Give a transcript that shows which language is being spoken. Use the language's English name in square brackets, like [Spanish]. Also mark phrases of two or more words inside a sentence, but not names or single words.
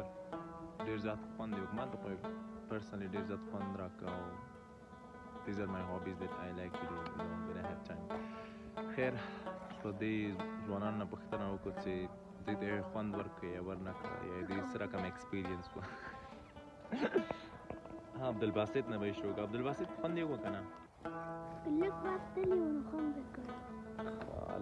[Pashto] ډېر زیات خوند دی ما ته خو [English] personally [Pashto] ډېر زیات خوند راکړه او [English] these are my hobbies that I like to do when I have time. [Pashto] خیر په دې ځوانانو نه پوښتنه وکړو چې دوی ته خوند ورکړي یا ورنه کړه یا دوی څه رقم ایکسپیرینس وه. عبدالباسط نه به یې شروع کړه. عبدالباسط خوند یې وکړه که نه؟ لږ واستلی و نو خوند یې کړی.